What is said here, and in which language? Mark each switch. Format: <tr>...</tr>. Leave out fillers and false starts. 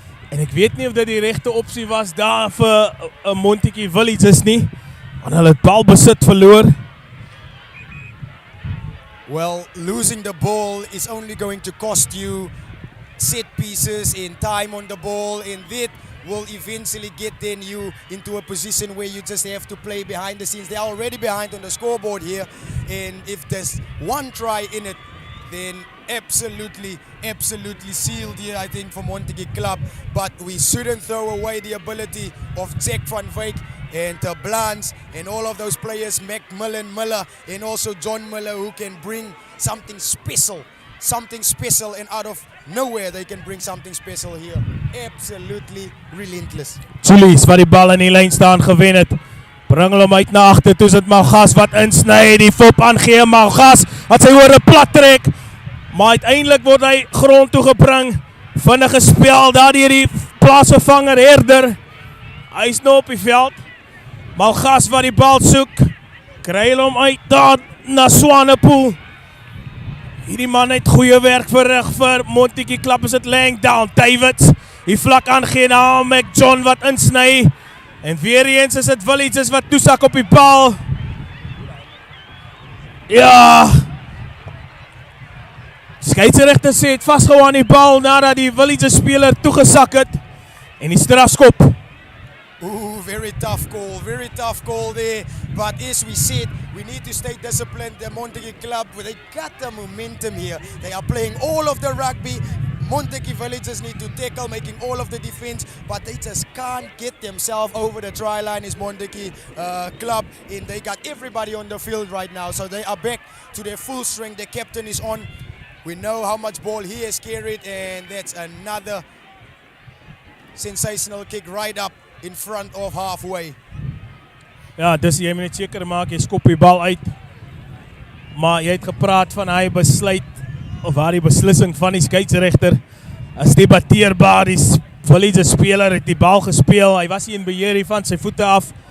<af>En ek weet nie of dit die regte opsie was daar vir Montagu Villagers nie, want hulle het balbesit verloor.</af> <en>Well, losing the ball is only going to cost you set pieces, in time on the ball, and that will eventually get then you into a position where you just have to play behind the scenes. They're already behind on the scoreboard here, and if there's one try in it, then absolutely sealed here, I think, for Montagu Club. But we shouldn't throw away the ability of Jack van Wyk and Blans and all of those players, Macmillan, Miller, and also John Miller, who can bring something special, and out of nowhere they can bring something special here. Absolutely relentless.</en> <af>Julius wat die bal in die lyn staan gewen het. Bring hom uit na agter, toe is dit Malgas wat insny, die fop aangee, Malgas wat sy oor 'n plat trek. Maar uiteindelik word hy grond toe gebring. Vinnige spel daar deur die plaasvervanger Herder. Hy is nou op die veld. Malgas wat die bal soek. Kry hom uit daar na Swanepoel. Hierdie man het goeie werk verrig vir Montagu Club. Is dit Langdown, Davids. Die vlak aangee na McJohn wat insny. En weer eens is dit Villages wat toesak op die bal. Ja. Skeieregter sê het vasgehou aan die bal nadat die Villages speler toegesak het. En die strafskop.</af> <en>Ooh, very tough call there. But as we said, we need to stay disciplined. The Montagu Club, they got the momentum here. They are playing all of the rugby. Montagu Villagers need to tackle, making all of the defense, but they just can't get themselves over the try line. Is Montagu Club, and they got everybody on the field right now, so they are back to their full strength. The captain is on. We know how much ball he has carried, and that's another sensational kick right up in front of halfway.</en> <af>Ja, dus jy moet net seker maak jy skop die bal uit. Maar jy het gepraat van hy besluit of waar die beslissing van die skeieregter is debatteerbaar. Die Villages speler het die bal gespeel. Hy was nie in beheer van sy voete af.</af>